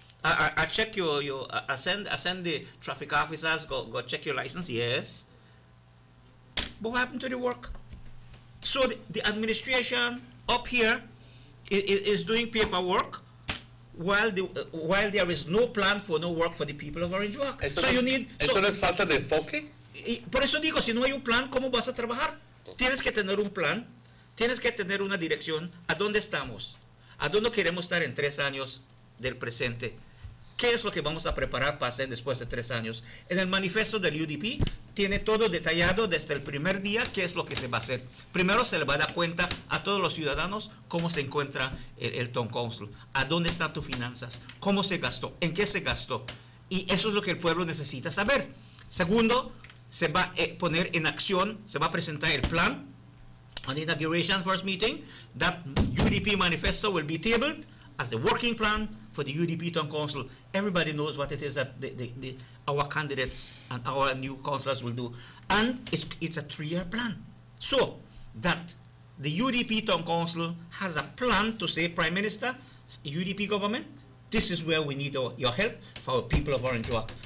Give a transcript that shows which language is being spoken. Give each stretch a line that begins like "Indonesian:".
English: I check I send the traffic officers, go check your license, yes. But what happened to the work? So the administration up here is doing paperwork while there is no plan for no work for the people of Orange Walk.
Spanish: Eso
English: So no, you need...
Spanish: eso no es falta de enfoque. Por eso digo, si no hay un plan, ¿cómo vas a trabajar? Tienes que tener un plan, tienes que tener una dirección. ¿A dónde estamos? ¿A dónde queremos estar en 3 años del presente? ¿Qué es lo que vamos a preparar para hacer después de 3 años? En el manifiesto del UDP tiene todo detallado desde el primer día qué es lo que se va a hacer. Primero se le va a dar cuenta a todos los ciudadanos cómo se encuentra el Town Council, a dónde están tus finanzas, cómo se gastó, en qué se gastó. Y eso es lo que el pueblo necesita saber. Segundo, se va a poner en acción, se va a presentar el plan.
English: On the inauguration first meeting, that UDP manifesto will be tabled as the working plan for the UDP Town Council. Everybody knows what it is that our candidates and our new councillors will do. And it's a 3-year plan. So that the UDP Town Council has a plan to say, Prime Minister, UDP government, this is where we need your help for our people of Orange Walk.